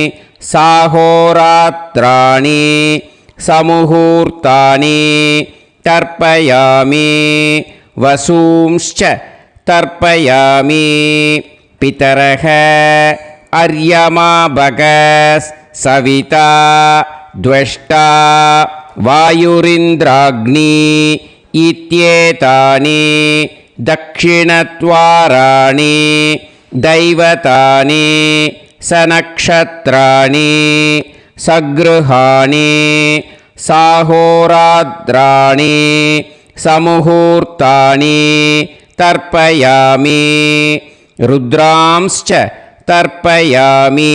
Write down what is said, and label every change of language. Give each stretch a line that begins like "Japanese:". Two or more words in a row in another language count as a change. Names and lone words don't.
Sanskrit: साहोरात्राणि समुहूर्तानि तर्पयामि वसूंश्च तर्पयामि पितरः अर्यमाभगः सविता त्वष्टा वायुरिन्द्राग्नी इत्येतानि दक्षिणद्वाराणि दैवतानि सनक्षत्राणि सगृहाणि साहोरात्राणि समुहूर्तानि तर्पयामि रुद्रांश्च तर्पयामि